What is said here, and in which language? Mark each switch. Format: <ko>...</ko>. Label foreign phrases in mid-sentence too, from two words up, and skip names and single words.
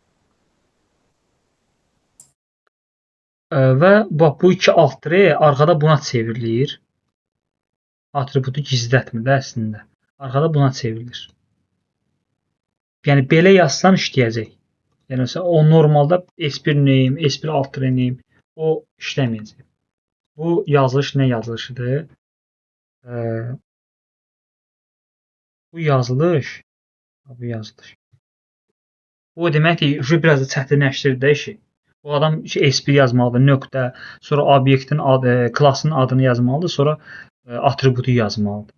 <az>Və bax bu iki alt tire arxada buna çevrilir. Atributu gizlətmir də əslində. Arxada buna çevrilir. Yəni belə yazsan işləyəcək. Yəni o normalda S1 name, S1 alt tire name o işləməyəcək. Bu yazılış nə yazılışıdır? Bu yazılış. Bu deməkdir, biraz da çətinləşdirir də işi. Bu adam S1 yazmalıdır, nöqtə, sonra obyektin adı, klassın adını yazmalıdır, sonra atributu yazmalıdır.</az>